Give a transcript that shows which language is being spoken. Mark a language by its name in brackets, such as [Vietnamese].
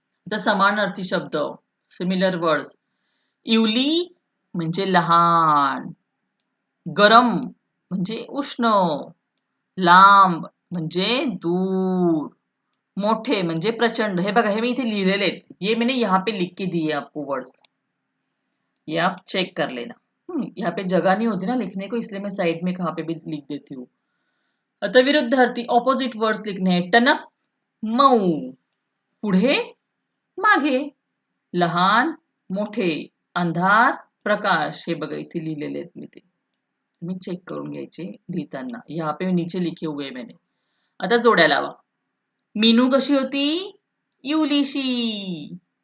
[Marathi] तर समानार्थी शब्द, सिमिलर वर्ड्स. इवली म्हणजे लहान, गरम म्हणजे उष्ण, लांब म्हणजे दूर, मोठे म्हणजे प्रचंड. हे बघा हे मी इथे लिहिलेले आहेत. [Hindi] ये मैंने यहाँ पे लिख के दिए आपको वर्ड्स, ये आप चेक कर लेना. यहाँ पे जगह नहीं होती ना लिखने को, इसलिए मैं साइड में कहाँ पे भी लिख देती हूँ. [Marathi] आता विरुद्धार्थी ऑपोजिट वर्ड्स लिखणे आहे. टणक, मऊ, पुढे मागे, लहान मोठे, अंधार प्रकाश. हे बघा इथे लिहिलेले आहेत मी ते, तुम्ही चेक करून घ्यायचे लिहिताना. [Hindi] यहाँ पे नीचे लिखे हुए मैंने. [Marathi] आता जोड्या लावा. मीनू कशी होती, इवलीशी.